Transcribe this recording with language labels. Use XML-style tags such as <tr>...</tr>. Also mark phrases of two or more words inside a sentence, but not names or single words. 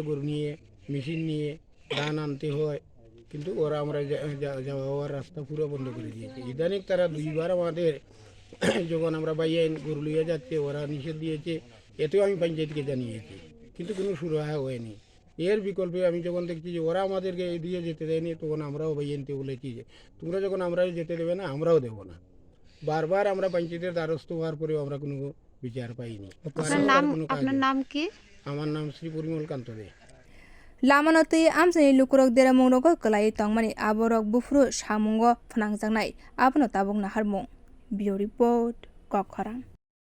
<bn>গরু নিয়ে মেশিন নিয়ে ধান আনতে হয় কিন্তু ওরা আমরা যাওয়ার রাস্তা পুরো বন্ধ করে দিয়েছে ইদানিং তারা 2বার আমাদের যখন আমরা বাইয়াইন গরু লিয়ে যাচ্ছে ওরা নিষেধ দিয়েছে এতেও আমি পঞ্চায়েতকে জানিয়েছি কিন্তু কোনো সুরাহা হয়নি এর বিকল্পে আমি যখন দেখছি যে ওরা আমাদেরকে দিয়ে যেতে দেয়নি তখন আমরাও বাইয়াইনতে বলেছি যে তোমরা যখন আমরা যেতে দেবে না আমরাও দেবো না বারবার আমরা পঞ্চায়েতের দ্বারস্থ হওয়ার পরেও আমরা কোনো বিচার পাইনি আপনার নাম কি আমার নাম শ্রী পরিমল কান্ত দে</bn> <trp>Lamano tui amsani lukurok deramungrogo kalai tongmani aborok bufru samungo phanangjaknai abono tabuk naharmung. Bio report Kokharang.</trp>